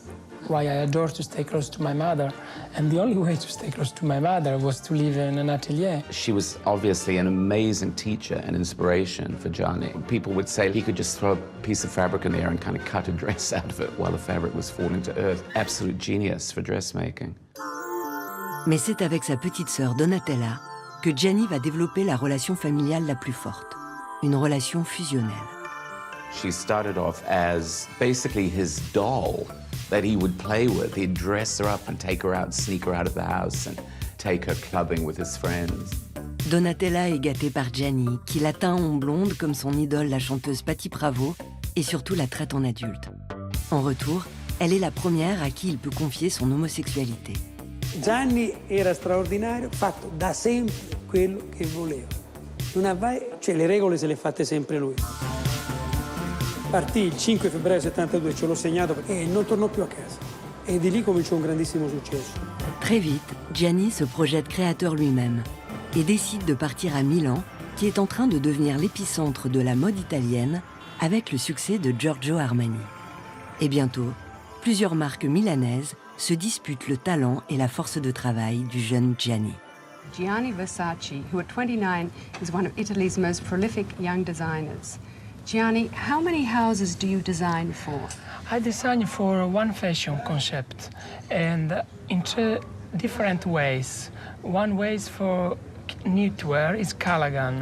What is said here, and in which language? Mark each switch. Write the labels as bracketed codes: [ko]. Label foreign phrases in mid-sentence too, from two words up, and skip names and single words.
[en] Why I adore to stay close to my mother, and the only way to stay close to my mother was to live in an atelier. She was obviously an amazing teacher and inspiration for Gianni. People would say he could just throw a piece of fabric in the air and kind of cut a dress out of it while the fabric was falling to earth. Absolute genius for dressmaking. [fr] Mais c'est avec sa petite sœur Donatella que Gianni va développer la relation familiale la plus forte, une relation fusionnelle. [en] She started off as basically his doll that he would play with. He'd dress her up and take her out, sneak her out of the house and take her clubbing with his friends. [fr] Donatella est gâtée par Gianni, qui la teint en blonde comme son idole, la chanteuse Patti Bravo, et surtout la traite en adulte. En retour, elle est la première à qui il peut confier son homosexualité. [it] Gianni era straordinario, fatto da sempre quello che voleva. Le regole se le ha fatte sempre lui. Partì il 5 febbraio 72, ce l'ho segnato, e non tornò più a casa. E di lì cominciò un grandissimo successo. [fr] Très vite, Gianni se projette créateur lui-même et décide de partir à Milan, qui est en train de devenir l'épicentre de la mode italienne avec le succès de Giorgio Armani. Et bientôt, plusieurs marques milanaises se disputent le talent et la force de travail du jeune Gianni. Gianni Versace, [en] who at 29 is one of Italy's most prolific young designers. Gianni, how many houses do you design for? I designed for one fashion concept, and in 2 different ways. One way is for knitwear is Callaghan.